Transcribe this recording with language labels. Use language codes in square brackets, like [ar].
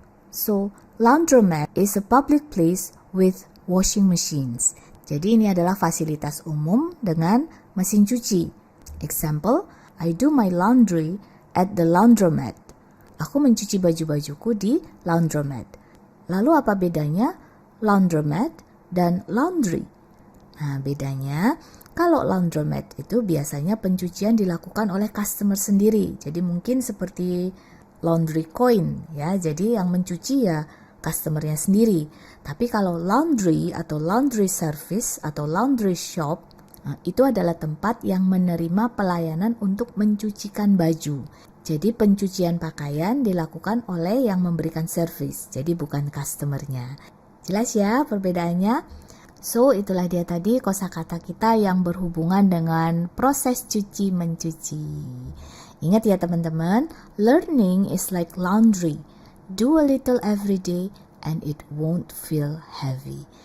[en] So, laundromat is a public place with washing machines. [id] Jadi ini adalah fasilitas umum dengan mesin cuci. [en] Example, I do my laundry at the laundromat. [id] Aku mencuci baju-bajuku di laundromat. Lalu apa bedanya laundromat dan laundry? Nah, bedanya kalau laundromat itu biasanya pencucian dilakukan oleh customer sendiri. Jadi mungkin seperti laundry coin ya. Jadi yang mencuci ya customernya sendiri. Tapi kalau laundry atau laundry service atau laundry shop, nah, itu adalah tempat yang menerima pelayanan untuk mencucikan baju. Jadi pencucian pakaian dilakukan oleh yang memberikan service, jadi bukan customernya. Jelas ya perbedaannya? So itulah dia tadi kosakata kita yang berhubungan dengan proses cuci mencuci. Ingat ya teman-teman, [en] learning is like laundry. Do a little every day and it won't feel heavy.